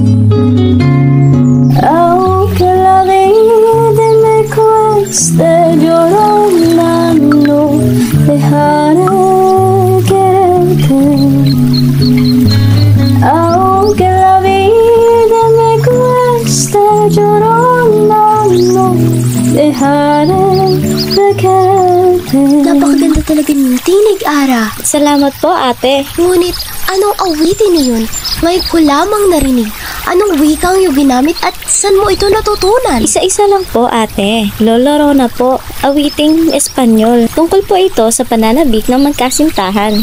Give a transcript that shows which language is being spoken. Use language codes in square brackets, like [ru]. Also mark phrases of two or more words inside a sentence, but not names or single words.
[es] Aunque la vida me cueste, llorona, no dejaré quererte. Aunque la vida me cueste, llorona, no dejaré de quererte. [tl] Napakaganda talaga ng tinig, Ara. Salamat po, ate. Ngunit, anong awitin na yun? Ngayon ko lamang narinig. Anong wikang yung ginamit at saan mo ito natutunan? Isa-isa lang po, ate. Lolo Rona po, awiting Espanyol. Tungkol po ito sa pananabik ng magkasintahan.